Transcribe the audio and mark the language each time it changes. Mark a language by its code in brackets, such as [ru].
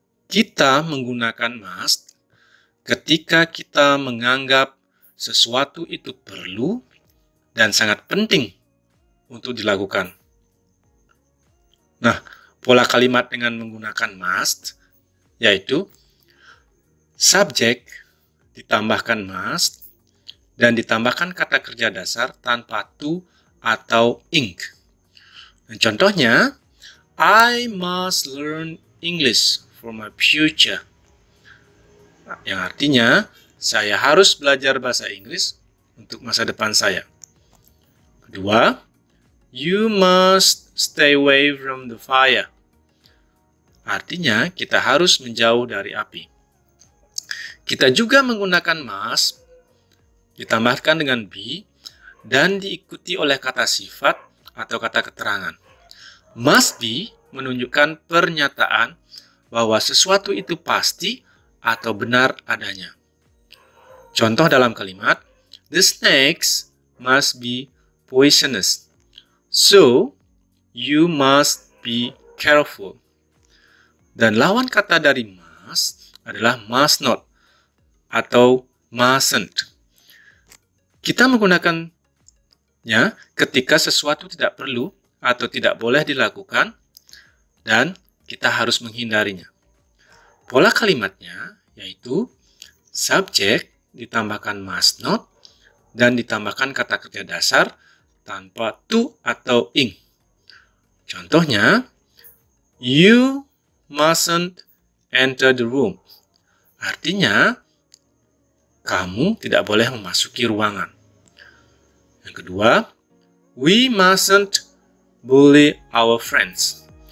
[id] Kita menggunakan must ketika kita menganggap sesuatu itu perlu dan sangat penting untuk dilakukan. Nah, pola kalimat dengan menggunakan must yaitu subjek ditambahkan must dan ditambahkan kata kerja dasar tanpa to atau ing. [en] Dan contohnya, I must learn English for my future. [id] Nah, yang artinya, saya harus belajar bahasa Inggris untuk masa depan saya. [en] Kedua, you must stay away from the fire. [id] Artinya, kita harus menjauh dari api. Kita juga menggunakan must, ditambahkan dengan be, dan diikuti oleh kata sifat atau kata keterangan. Must be menunjukkan pernyataan bahwa sesuatu itu pasti atau benar adanya. [en] Contoh dalam kalimat, the snakes must be poisonous. So, you must be careful. [id] Dan lawan kata dari must adalah must not atau mustn't. Kita menggunakannya ketika sesuatu tidak perlu atau tidak boleh dilakukan dan kita harus menghindarinya. Pola kalimatnya yaitu subjek ditambahkan must not dan ditambahkan kata kerja dasar tanpa to atau ing. [en] Contohnya, you mustn't enter the room. [id] Artinya, kamu tidak boleh memasuki ruangan. [en] Yang kedua, we mustn't bully our friends.